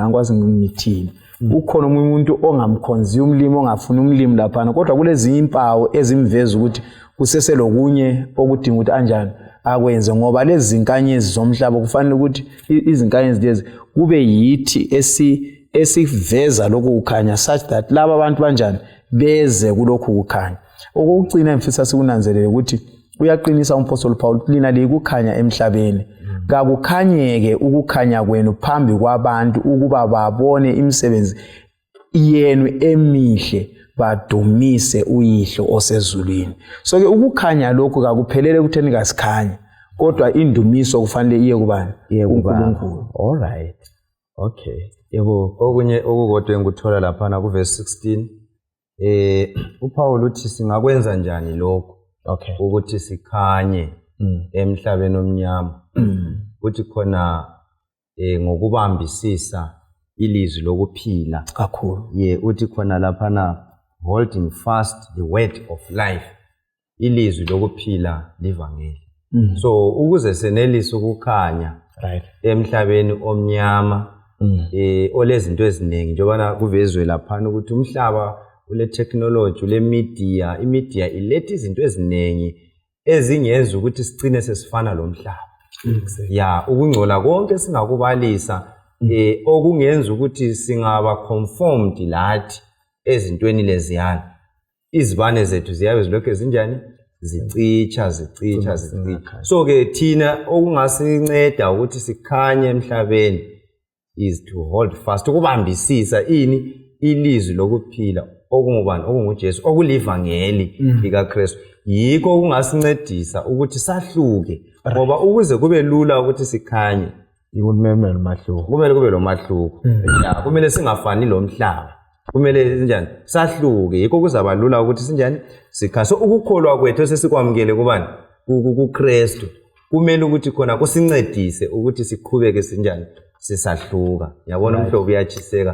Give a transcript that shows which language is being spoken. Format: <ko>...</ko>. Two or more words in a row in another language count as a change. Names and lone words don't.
<nd>angikwazi ngithini ukhona umuntu ongamkhonzi umlimi ongafuni umlimi laphana kodwa kulezi impawu ezimveza ukuthi kuseselokunye okudinga ukuthi anjani akwenze ngoba lezi zinkanyezi zomhlaba kufanele ukuthi izinkanyezi lezi kube yithi esiveza lokhu kukhanya such that laba abantu banjani beze kulokhu kukhanya okugcina emfisa sikunanzelele ukuthi uyaqinisa umpostoli Paul lina likukhanya emhlabeni kakukhanyeke ukukhanya kwenu phambi kwabantu ukuba babone imisebenzi yenu emihle badumise uyihlo osezulwini so ke ukukhanya lokhu akuphelele kutheni kasikhanya kodwa indumiso kufanele iye kubani uNkulunkulu</nd> <en>all right okay</en> <nd>yebo okunye okukodwa engikuthola lapha na ku verse 16 uPaul uthi singakwenza njani lokho okay ukuthi sikhanye emhlabeni omnyama uthi khona ngokubambisisa ilizwi lokuphila kakhulu uthi khona lapha na</nd> <en>holding fast the word of life</en> <nd>ilizwi lokuphila livangeli so ukuze senelise ukukhanya right emhlabeni omnyama olezinto eziningi njengoba kuvezwe lapha ukuthi umhlaba ule technology ule media imedia ilethe izinto eziningi ezingenza ukuthi sigcine sesifana lo mhlaba ukungcola konke singakubalisa okungenza ukuthi singaba conformed lathi ezintweni leziyana izibane zethu ziyabe zilokho ezinjani zicitsha so ke thina okungasinceda ukuthi sikhanye emhlabeni</nd> <en>is to hold fast</en> <nd>ukubambisisa ilizwi lokuphila okungubani okunguJesu okulivangeli likaKristu yikho okungasincedisa ukuthi sahluke ngoba ukuze kube lula ukuthi sikhanye kumele umahluko kumele kube lo mahluko kumele singafani lo mhlaba kumele njani sahluke yikho kuzaba lula ukuthi sinjani sikhaso ukukholwa kwethu sesikwamukele kubani kuKristu kumele ukuthi khona kusincedise ukuthi siqhubeke sinjani sisahluka yabona umhlobo uyachiseka</nd>